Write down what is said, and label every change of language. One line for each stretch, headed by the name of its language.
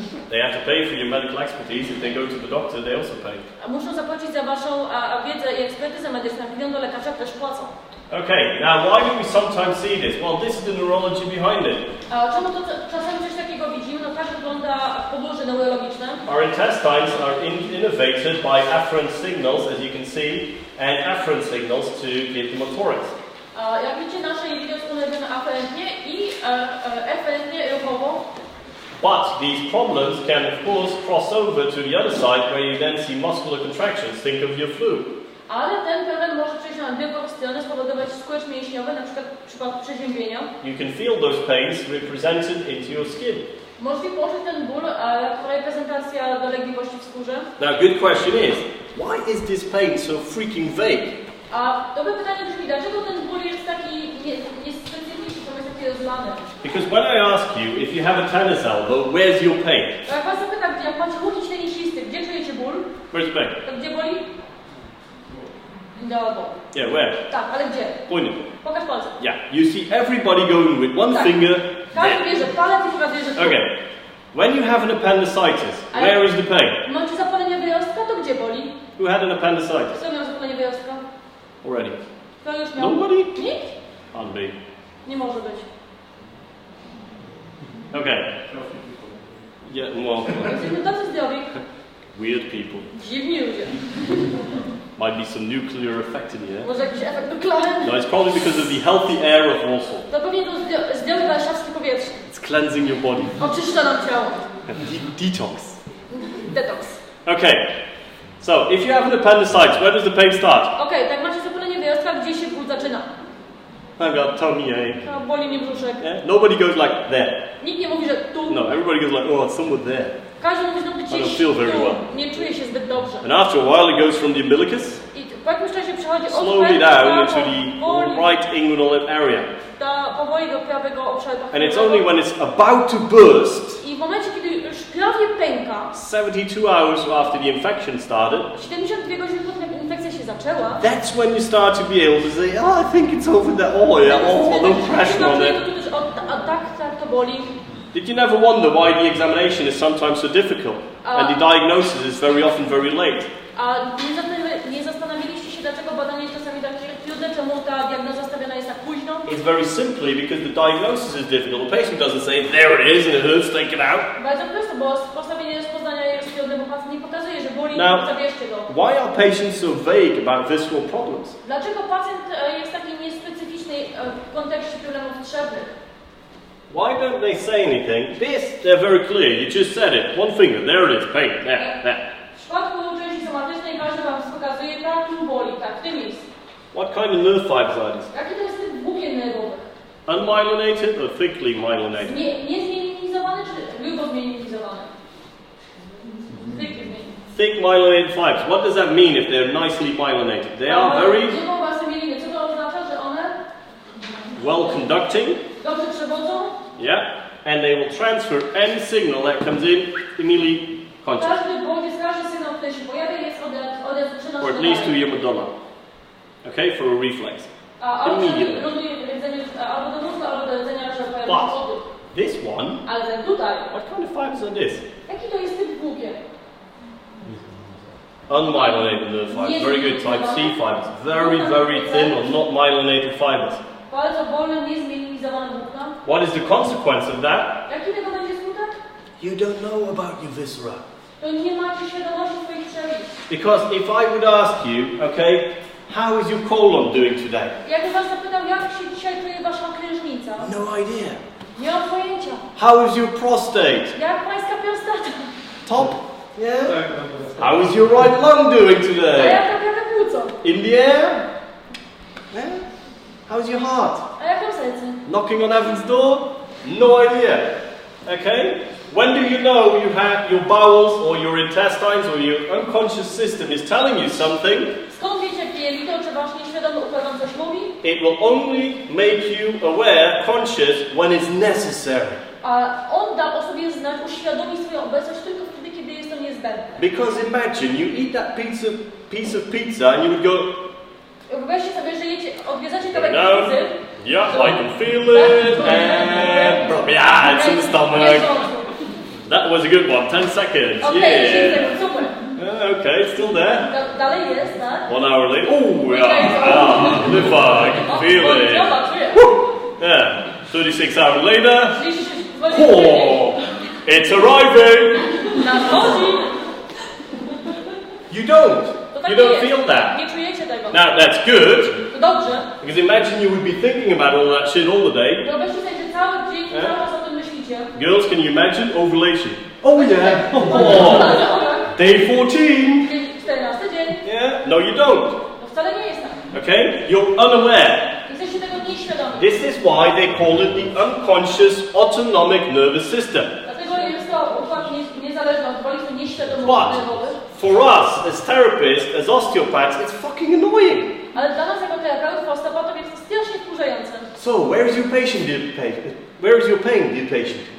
English: They have to pay for your medical expertise. If they go to the doctor, they also pay.
Polish: A muszą zapłacić za waszą wiedzę i ekspertyzę medyczną. Jak idą do lekarza, też płacą.
English: Okay, now why do we sometimes see this? Well, this is the neurology behind it.
Polish: A czemu to czasami coś takiego widzimy? No tak wygląda podłoże neurologiczne.
English: Our intestines are innervated by afferent signals, as you can see, and afferent signals to give the motorics.
Polish: Jak widzicie, nasze jelita są nazywane aferentnie i eferentnie ruchowo.
English: But these problems can, of course, cross over to the other side where you then see muscular contractions. Think of your flu.
Polish: Ale ten problem może przejść na drugą stronę, spowodować skurcz mięśniowy, na przykład w przypadku przeziębienia.
English: You can feel those pains represented into your skin.
Polish: Możecie poczuć ten ból jako reprezentacja dolegliwości w skórze.
English: Now, good question is, why is this pain so freaking vague?
Polish: A dobre pytanie brzmi, dlaczego ten ból jest taki niespecyficzny, to jest taki rozlany?
English: Because when I ask you if you have a tennis elbow, where's your pain?
Polish: Jak was zapytam, jak macie łukić tenisisty, gdzie czujecie ból?
English: Where's the pain?
Polish: To gdzie boli? No.
English: Yeah, where?
Polish: Tak, ale gdzie?
English: Point it.
Polish: Pokaż palcem.
English: Yeah, you see everybody going with one finger
Polish: Każdy
English: there.
Polish: bierze palec i pokazuje, że tu.
English: Okay. When you have an appendicitis, where is the pain?
Polish: Macie zapalenie wyjostka, to gdzie boli?
English: Who had an appendicitis?
Polish: Kto miał zapalenie wyjostka?
English: Already.
Polish: Kto już miał?
English: Nobody?
Polish: Nikt?
English: Can't be.
Polish: Nie może być.
English: Okay. Yeah, well,
Polish: Jesteśmy tacy zdrowi.
English: weird people.
Polish: Dziwni ludzie.
English: Might be some nuclear effect in here.
Polish: Może jakiś efekt nuklearny?
English: No, it's probably because of the healthy air of Warsaw.
Polish: To pewnie to zdrowe warszawskie powietrze.
English: It's cleansing your body.
Polish: Oczyszcza nam ciało.
English: Detox.
Polish: Detoks.
English: Okay. So, if you have an appendicitis, where does the pain start?
Polish: Okej, tak macie zapalenie wyjostka, gdzie się ból zaczyna?
English: I've got tummy ache.
Polish: No, boli mnie brzuszek.
English: Yeah? Nobody goes like there.
Polish: Nikt nie mówi, że tu.
English: No, everybody goes like, oh, it's somewhere there.
Polish: Każdy mówi, że
English: I
Polish: gdzieś
English: don't feel very
Polish: tu.
English: well.
Polish: Nie czuję się zbyt dobrze.
English: And after a while, it goes from the umbilicus
Polish: I po jakimś czasie przechodzi od
English: slowly down into
Polish: powoli
English: the right inguinal area.
Polish: powoli do prawego obszaru.
English: And it's only when it's about to burst,
Polish: I w momencie, kiedy już prawie pęka,
English: 72 hours after the infection started,
Polish: 72 godziny po tym, jak infekcja się zaczęła,
English: that's when you start to be able to say, oh, I think it's over there. Oh, yeah, oh, no pressure on it.
Polish: Tak to boli.
English: Did you never wonder why the examination is sometimes so difficult and the diagnosis is very often very late?
Polish: A nie zastanawialiście się, dlaczego badanie jest czasami takie trudne, czemu ta diagnoza stawiana jest tak późno?
English: It's very simply because the diagnosis is difficult. The patient doesn't say, there it is and it hurts, take it out.
Polish: Bardzo prosto, bo postawienie rozpoznania jest trudne, bo pacjent nie pokazuje, że boli,
English: Now,
Polish: zabierzcie go.
English: why are patients so vague about visceral problems?
Polish: Dlaczego pacjent jest taki niespecyficzny w kontekście problemów trzewnych?
English: Why don't they say anything? This, they're very clear. You just said it. One finger, there it is, pain, there.
Polish: W przypadku części somatycznej każdy wam pokazuje, tak, tu boli, tak, w tym miejscu.
English: What kind of nerve fibers are these?
Polish: Jaki to jest typ włókien nerwowych?
English: Unmyelinated or thickly myelinated?
Polish: Niezmielinizowane czy grubo zmielinizowane?
English: Thick myelinated fibers. What does that mean if they're nicely myelinated? They are very
Polish: Co to oznacza, że one
English: well conducting.
Polish: dobrze przewodzą?
English: Yeah. And they will transfer any signal that comes in immediately conscious.
Polish: Każdy sygnał, który się pojawia, jest przenoszony.
English: Or at least to your medulla. Okay, for a reflex. Immediately.
Polish: Albo do mózgu, albo do rdzenia, że pojawi się oddech.
English: This one,
Polish: Ale ten tutaj,
English: what kind of fibers are this?
Polish: jaki to jest typ włókien?
English: Unmyelinated nerve fibers. Very good. Type C fibers. Very, very thin or not myelinated fibers.
Polish: Bardzo wolne, niezmielinizowane włókna.
English: What is the consequence of that?
Polish: Jaki tego będzie skutek?
English: You don't know about your viscera.
Polish: To nie macie świadomości swoich przebić.
English: Because if I would ask you, okay, how is your colon doing today?
Polish: Jakbym was zapytał, jak się dzisiaj czuje wasza krężnica?
English: No idea.
Polish: Nie mam pojęcia.
English: How is your prostate?
Polish: Jak pańska prostata?
English: Top? Yeah. How is your right lung doing
Polish: A
English: today?
Polish: jak prawe płuco?
English: In the air? Yeah. How's your heart?
Polish: A jak mam serce?
English: Knocking on heaven's door? No idea. Okay? When do you know you have your bowels or your intestines or your unconscious system is telling you something?
Polish: Skąd wiecie, jelito, czy wasz nieświadomy układ wam coś mówi?
English: It will only make you aware, conscious, when it's necessary.
Polish: A on da o sobie znać, uświadomi swoją obecność tylko wtedy, kiedy jest to niezbędne.
English: Because imagine you eat that piece of pizza and you would go,
Polish: Wyobraźcie sobie, że odwiedzacie kawałek
English: no,
Polish: pizzy.
English: yeah, I can feel it, and yeah, it's in the stomach. That was a good one, 10 seconds, Okay, yeah.
Polish: super.
English: Okay, it's still there.
Polish: dalej jest, tak?
English: 1 hour later. Oh, yeah. Liver, I can feel it. Yeah. 36 hours later.
Polish: 36 godzin później.
English: Oh, it's arriving.
Polish: Nadchodzi.
English: You don't. Feel that.
Polish: Nie czujecie tego.
English: Now that's good.
Polish: To dobrze.
English: Because imagine you would be thinking about all that shit all the day.
Polish: Wyobraźcie sobie, że cały dzień, cały czas o tym myślicie.
English: Girls, can you imagine ovulation? Oh yeah. Oh. Day 14.
Polish: 14 dzień.
English: Yeah. No, you don't.
Polish: To wcale nie jest tak.
English: Okay? You're unaware.
Polish: Jesteście tego nieświadomi.
English: This is why they call it the unconscious autonomic nervous system.
Polish: Dlatego jest to układ niezależny od woli, to nieświadomy
English: But
Polish: nerwowy.
English: for us as therapists, as osteopaths, it's fucking annoying.
Polish: Ale dla nas jako terapeutów, osteopatów jest to strasznie wkurzające.
English: So, where is your patient, dear patient? Where is your pain, dear patient?